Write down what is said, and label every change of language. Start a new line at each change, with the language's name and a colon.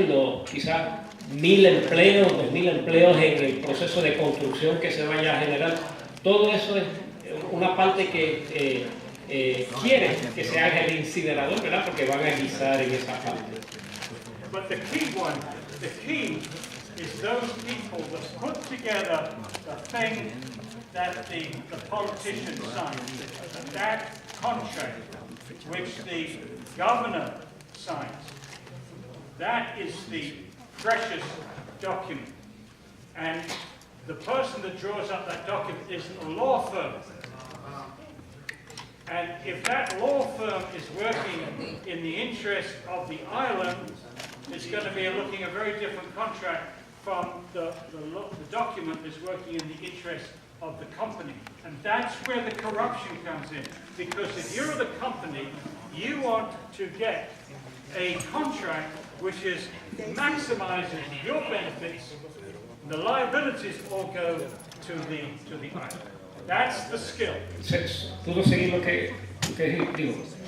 Spanish: Es quizás 1.000 empleos, 2.000 empleos en el proceso de construcción que se vaya a generar. Todo eso es una parte que quiere que se haga el incinerador, ¿verdad? Porque van a guisar en esa parte.
English: But the key is those people that put together the thing that the politician signs, that contract which the governor signs. That is the precious document. And the person that draws up that document is a law firm. And if that law firm is working in the interest of the island, it's going to be looking at a very different contract from the document is working in the interest of the company. And that's where the corruption comes in. Because if you're the company, you want to get a contract which is maximizes your benefits, the liabilities all go to the island. That's the skill.
Spanish: ¿Puedo seguir lo que digo?